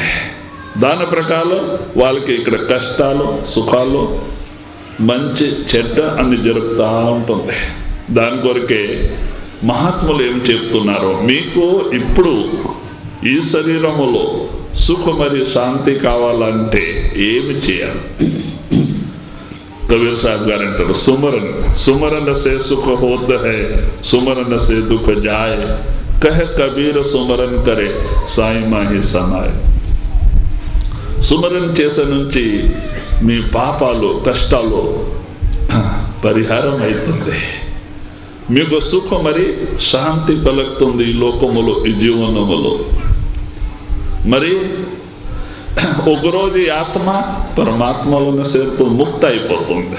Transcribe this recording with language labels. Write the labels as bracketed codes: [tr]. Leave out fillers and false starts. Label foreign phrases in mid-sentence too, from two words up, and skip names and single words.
[te] దాని ప్రకారం వాళ్ళకి ఇక్కడ కష్టాలు సుఖాలు మంచి చెడ్డ అన్ని జరుగుతూ ఉంటుంది. దాని కొరకే మహాత్ములు ఏం చెప్తున్నారో, మీకు ఇప్పుడు ఈ శరీరములో సుఖ మరియు శాంతి కావాలంటే ఏమి చేయాలి? [hi] कबीर साहब [te] గారు అంటారు, [hi] सुमरन से सुख होत है, सुमरन से दुख जाए, कह कबीर सुमरन करे साई माही समाए. [te] సుమరణ చేసే నుంచి మీ పాపాలు కష్టాలు పరిహారం అవుతుంది, మీకు సుఖం మరి శాంతి కలుగుతుంది ఈ లోకములో, ఈ జీవనములో. మరి ఒకరోజు ఆత్మ పరమాత్మలను చేరుతూ ముక్త అయిపోతుంది.